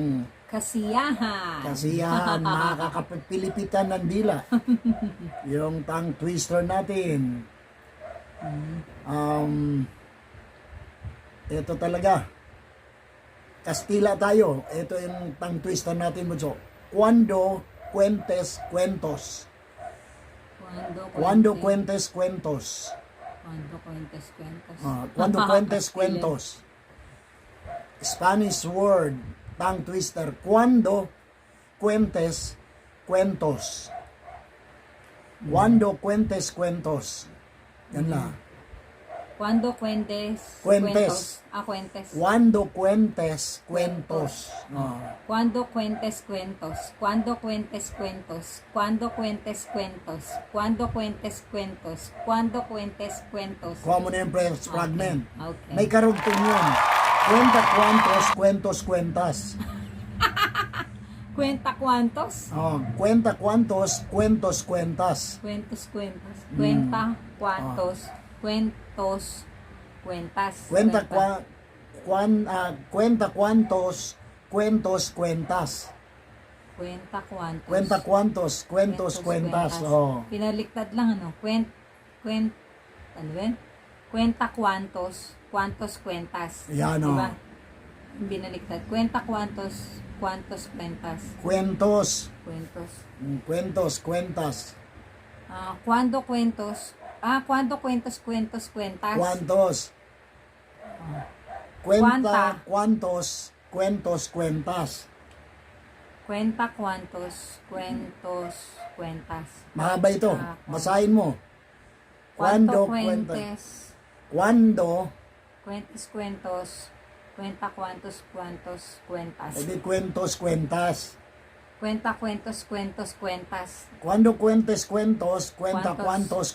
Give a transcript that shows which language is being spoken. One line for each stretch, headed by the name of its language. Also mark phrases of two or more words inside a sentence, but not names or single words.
Filipino: Kasiyahan. kasiyahan, makakapilipitan ng dila. Yung
English: tongue twister
Filipino: natin. Ito talaga. Kastila tayo. Ito yung
English: tongue twister
Filipino: natin, Bunso.
Spanish: Cuando cuentes cuentos. Cuando cuentes cuentos. Cuando cuentes cuentos.
English: Spanish word, tongue twister.
Spanish: Cuando cuentes cuentos. Cuando cuentes cuentos.
Filipino: Yan na.
Spanish: Cuando cuentes Cuentes. cuentos. Cuando cuentes cuentos. Cuando cuentes cuentos. Cuando cuentes cuentos. Cuando cuentes cuentos. Cuando cuentes cuentos. Cuando cuentes cuentos.
Filipino: Kuha mo na yung
English: first fragment.
Filipino: Okay. May karugtong yun.
Spanish: Cuenta cuantos, cuentos, cuentas. Cuenta cuantos. Cuenta cuantos, cuentos, cuentas. Cuentos. Cuenta cuantos. Cuentos. Cuentas. Cuenta cuantos, cuentos, cuentas. Cuenta cuantos. Cuenta cuantos, cuentos, cuentas.
Filipino: Oh. Pinaliktad lang ano. Ano ba?
Spanish: Cuenta cuantos. Cuantos cuentas.
Filipino: Yan, oh. Diba? Binaliktad.
Spanish: Cuenta cuantos. Cuantos cuentas. Cuentos. Cuentos. Cuentos, cuentas. Cuando cuentos. Cuando cuentos, cuentas. Cuantos. Cuenta cuantos, cuentos, cuentas. Cuenta cuantos, cuentas.
Filipino: Mahaba ito. Basahin mo.
Spanish: Cuando cuenta. cuentes. Cuando. Cuentos. Cuenta cuantos, cuentas. Edi cuentos, cuentas. Cuenta cuentos, cuentas. Cuando cuentes cuentos, cuenta Cuantos.